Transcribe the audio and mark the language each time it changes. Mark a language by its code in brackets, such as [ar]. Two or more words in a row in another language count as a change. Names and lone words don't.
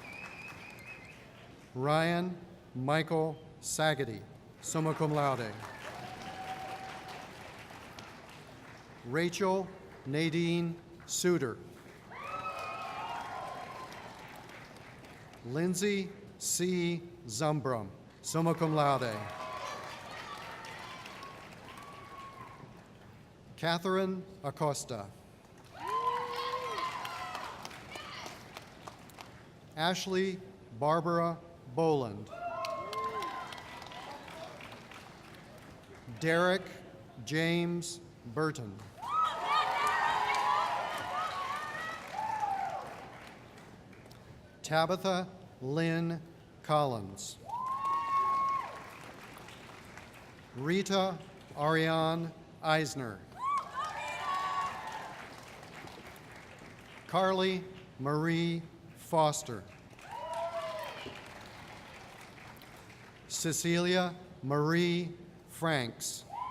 [en] Ryan Michael Sagady, [la] summa cum laude. [en] Rachel Nadine Suter. Lindsay C. [la] Zumbrum, summa cum laude. [en] Catherine Acosta. Ashley Barbara Boland. Derek James Burton. Tabitha Lynn Collins. Rita Ariane Eisner. Carly Marie Foster. Cecilia Marie Franks.